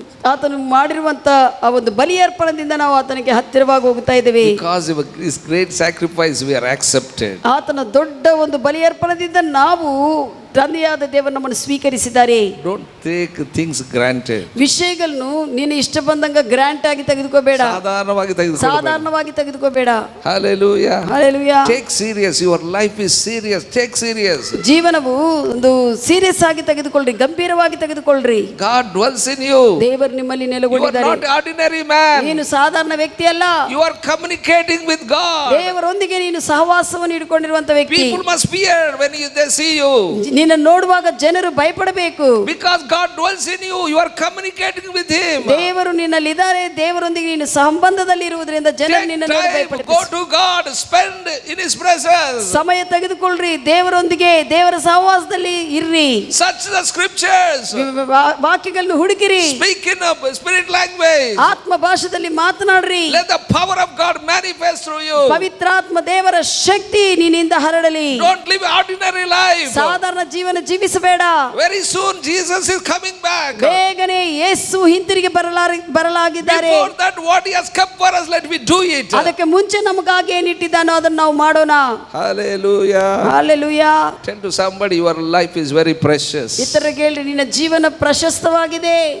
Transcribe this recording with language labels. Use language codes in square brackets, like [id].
[kn] ಆತನು ಮಾಡಿರುವಂತ ಆ ಒಂದು ಬಲಿಯರ್ಪಣದಿಂದ ನಾವು ಆತನಿಗೆ ಹತ್ತಿರವಾಗಿ ಹೋಗ್ತಾ ಇದ್ದೇವೆ. [en] Because of his great sacrifice we are accepted. [kn] ಆತನ ದೊಡ್ಡ ಒಂದು ಬಲಿಯರ್ಪಣದಿಂದ ನಾವು ತಂದೆಯಾದ ದೇವರು ನಮ್ಮನ್ನು ಸ್ವೀಕರಿಸಿದ್ದಾರೆ. [en] Don't take things granted. [kn] ವಿಷಯಗಳನ್ನು ನೀನು ಇಷ್ಟ ಬಂದಂಗ ಗ್ರಾಂಟ್ ಆಗಿ ತೆಗೆದುಕೋಬೇಡ, ಸಾಧಾರಣವಾಗಿ ತೆಗೆದುಕೋಬೇಡ. [en] Hallelujah. Hallelujah. Take serious, your life is serious. Take serious. [kn] ಜೀವನವು ಒಂದು ಸೀರಿಯಸ್ ಆಗಿ ತೆಗೆದುಕೊಳ್ಳ್ರಿ, ಗಂಭೀರವಾಗಿ ತೆಗೆದುಕೊಳ್ಳ್ರಿ. [en] God dwells in you. [kn] ದೇವರು ನಿಮ್ಮಲ್ಲಿ [en] You are [kn] ನೆಲೆಗೊಂಡಿದ್ದಾರೆ. [en] not ordinary man. [kn] ನೀನು ಸಾಧಾರಣ ವ್ಯಕ್ತಿ ಅಲ್ಲ. [en] You are communicating with God. [kn] ದೇವರೊಂದಿಗೆ ನೀನು ಸಹವಾಸವನ್ನು ಇಟ್ಟುಕೊಂಡಿರುವಂತ ವ್ಯಕ್ತಿ. [en] People must fear when they see you. [kn] ನಿನ್ನ ನೋಡುವಾಗ ಜನರು ಭಯಪಡಬೇಕು. [en] Because God dwells in you, you are communicating with him. [kn] ದೇವರು ನಿನ್ನಲ್ಲಿ ಇದ್ದಾರೆ, ದೇವರೊಂದಿಗೆ ನೀನು ಸಂಬಂಧದಲ್ಲಿ ಇರುವುದರಿಂದ ಜನರು ನಿನ್ನ ನೋಡಿ ಭಯಪಡ್ತಾರೆ. [en] Go to God, spend in his presence. [kn] ಸಮಯ ತೆಗೆದುಕೊಳ್ಳ್ರಿ, ದೇವರೊಂದಿಗೆ ದೇವರ ಸಹವಾಸದಲ್ಲಿ ಇರ್ರಿ. [en] Search the scriptures. [kn] ವಾಕ್ಯಗಳನ್ನು ಹುಡುಕಿರಿ. [en] Speak in a spirit language. [kn] ಆತ್ಮ ಭಾಷೆಯಲ್ಲಿ ಮಾತನಾಡ್ರಿ. [en] Let the power of God manifest through you. [kn] ಪವಿತ್ರಾತ್ಮ ದೇವರ ಶಕ್ತಿ ನಿನ್ನಿಂದ ಹರಡಲಿ. [en] Don't live ordinary life. [kn] ಸಾಧಾರಣ ಜೀವನ ಜೀವಿಸಬೇಡ. [en] Very soon Jesus is coming back. [kn] ಬೇಗನೆ ಯೇಸು ಹಿಂತಿರುಗಿ ಬರಲಾಗಿದ್ದಾರೆ. [en] Before that what he has kept for us, let me do it. [kn] ಅದಕ್ಕೆ ಮುಂಚೆ ನಮಗಾಗಿ ಏನಿಟ್ಟಿದ್ದಾನೋ ಅದನ್ನು ನಾವು ಮಾಡೋಣ. [en] Hallelujah. Hallelujah. Tell to somebody your life is very precious. [kn] ಇತರರಿಗೆ ಹೇಳ್ರಿ, ನಿನ್ನ ಜೀವನ ಪ್ರಶಸ್ತವಾಗಿದೆ.